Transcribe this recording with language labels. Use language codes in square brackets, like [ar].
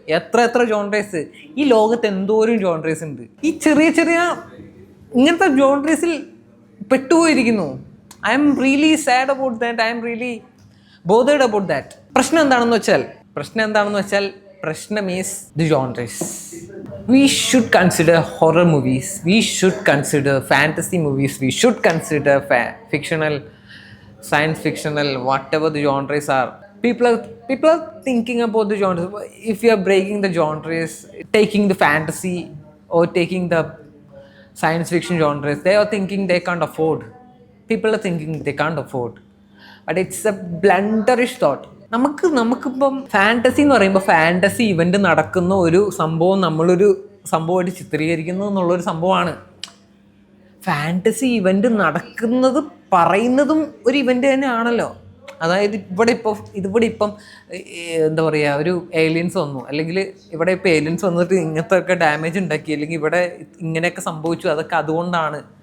[ml] എത്ര ജോൺറേസ് ഈ ലോകത്ത് എന്തോരം ജോൺറേസ് ഉണ്ട്. ഈ ചെറിയ ഇങ്ങനത്തെ ജോൺറേസിൽ പെട്ടുപോയിരിക്കുന്നു. [en] I'm really sad about that. I'm really bothered about that. [ml] പ്രശ്നം എന്താണെന്ന് വെച്ചാൽ പ്രശ്നം [en] Is the genres. We should consider horror movies, we should consider fantasy movies, we should consider fictional, science fictional, whatever the genres are. People are thinking about the genres. If you are breaking the genres, taking the fantasy or taking the science fiction genres, they are thinking they can't afford. People are thinking they can't afford. But it's a blunderish thought. [ml] നമുക്കിപ്പം fantasy എന്ന് പറയുമ്പോൾ fantasy event നടക്കുന്ന ഒരു സംഭവം നമ്മളൊരു സംഭവമായിട്ട് ചിത്രീകരിക്കുന്നു എന്നുള്ളൊരു സംഭവമാണ്. ഫാൻറ്റസി ഇവൻ്റ് നടക്കുന്നത് പറയുന്നതും ഒരു ഇവൻ്റ് തന്നെ ആണല്ലോ. അതായത് ഇവിടെ ഇപ്പം എന്താ പറയുക, ഒരു ഏലിയൻസ് വന്നു, അല്ലെങ്കിൽ ഇവിടെ ഇപ്പോൾ ഏലിയൻസ് വന്നിട്ട് ഇങ്ങനത്തെ ഒക്കെ ഡാമേജ് ഉണ്ടാക്കി, അല്ലെങ്കിൽ ഇവിടെ ഇങ്ങനെയൊക്കെ സംഭവിച്ചു, അതൊക്കെ അതുകൊണ്ടാണ്.